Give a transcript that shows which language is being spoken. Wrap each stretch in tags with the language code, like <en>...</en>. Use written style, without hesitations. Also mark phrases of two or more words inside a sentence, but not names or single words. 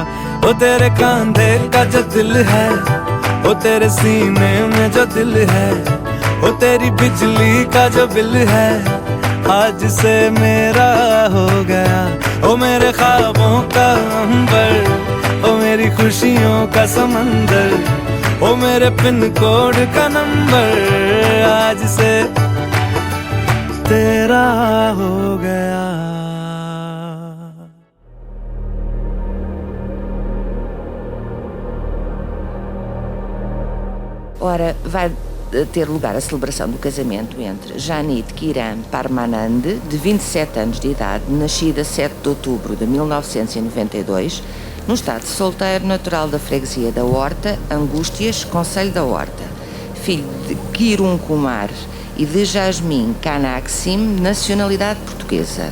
<hi>ओ तेरे कांधे का जो दिल है, ओ तेरे सीने में जो दिल है, ओ तेरी बिजली का जो बिल है, आज से मेरा हो गया। ओ मेरे ख्वाबों का अंबर, ओ मेरी खुशियों का समंदर, ओ मेरे</hi> <en>pin code</en> <hi>का नंबर, आज से तेरा हो गया।</hi> <pt>Ora, vai ter lugar a celebração do casamento entre Janit Kiran Parmanand, de 27 anos de idade, nascida 7 de outubro de 1992, no estado de solteiro, natural da freguesia da Horta, Angústias, concelho da Horta, filho de Kirun Kumar e de Jasmine Kanaksim, nacionalidade portuguesa.</pt>